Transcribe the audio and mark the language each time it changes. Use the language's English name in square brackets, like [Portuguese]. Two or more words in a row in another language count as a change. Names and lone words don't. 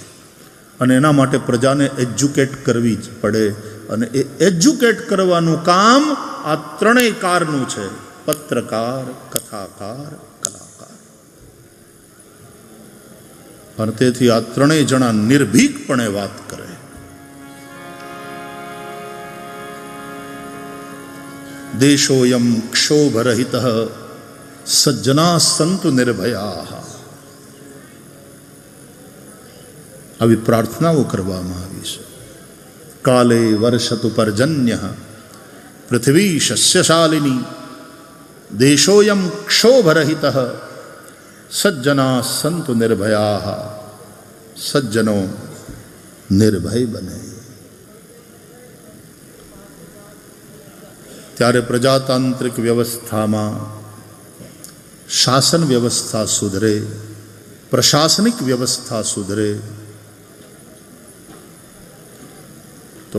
[Gujarati] અને એના માટે પ્રજાને એજ્યુકેટ કરવી જ પડે. અને એ એજ્યુકેટ કરવાનું કામ આ ત્રણેય કારનું છે: પત્રકાર, કથાકાર, કલાકાર. અને તેથી આ ત્રણેય જણા નિર્ભીકપણે વાત કરે. [Sanskrit] દેશોયમ ક્ષોભરહિત સજ્જના સંતુ નિર્ભયા. [Gujarati] આવી પ્રાર્થનાઓ કરવામાં આવી છે. [Sanskrit] કાલે વર્ષતુ પર્જન્ય પૃથ્વી શસ્યશાલિની દેશોયમ ક્ષોભરહિત સજ્જના સંતુ નિર્ભયા. [Gujarati] સજ્જનો નિર્ભય બને. ત્યારે પ્રજાતાંત્રિક વ્યવસ્થામાં શાસન વ્યવસ્થા સુધરે, પ્રશાસનિક વ્યવસ્થા સુધરે, તો